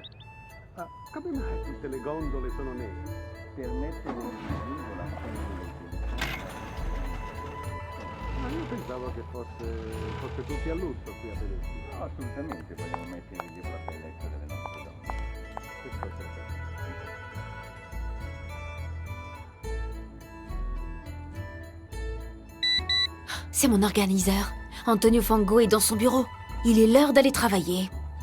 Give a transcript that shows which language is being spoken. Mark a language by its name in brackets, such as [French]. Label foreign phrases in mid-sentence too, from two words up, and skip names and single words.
[Italian] Ah, come mai tutte le gondole sono nere? per mettere in vivo Ma io pensavo che fosse tutti a lusso qui a Venezia. No, assolutamente, vogliamo mettere in vivo la bellezza delle nostre donne. Che cosa è? [French] C'est mon organiseur. Antonio Fango est dans son bureau. Il est l'heure d'aller travailler.